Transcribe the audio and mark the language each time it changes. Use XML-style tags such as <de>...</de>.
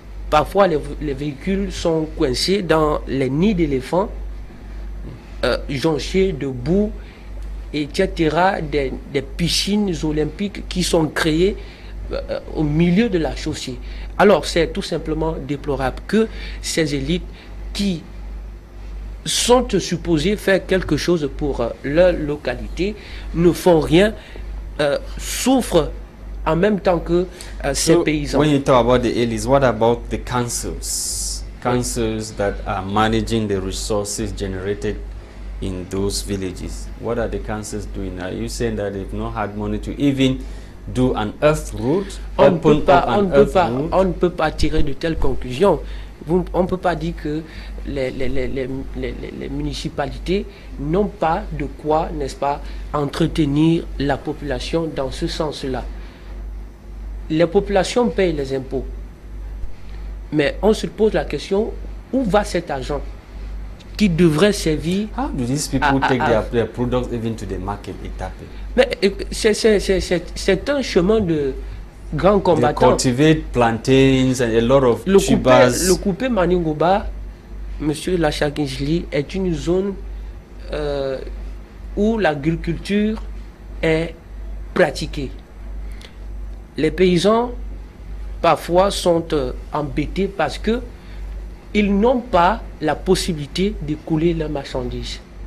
<fr>Parfois, les véhicules sont coincés dans les nids d'éléphants, jonchés de boue, etc., des piscines olympiques qui sont créées au milieu de la chaussée. Alors, c'est tout simplement déplorable que ces élites qui sont supposées faire quelque chose pour leur localité ne font rien, souffrent en même temps que ces paysans.</fr> <en>When you talk about the elites, what about the councils? Councils that are managing the resources generated in those villages. What are the councils doing? Are you saying that they've not had money to even do an earth route?</en> <fr>On ne peut pas tirer de telles conclusions. On ne peut pas dire que les municipalités n'ont pas de quoi, n'est-ce pas, entretenir la population dans ce sens-là. Les populations payent les impôts. Mais on se pose la question, où va cet argent qui devrait servir?</fr> <en>How do these people take their products even to the market?</en> <fr>Mais c'est un chemin de grands combattants.</fr> <en>They cultivate plantains and a lot of tubers.</en> <fr>Le coupé Maningoba, Monsieur Lasha, est une zone où l'agriculture est pratiquée. Les paysans parfois sont embêtés parce que ils n'ont pas la possibilité d'écouler leurs marchandises.</fr>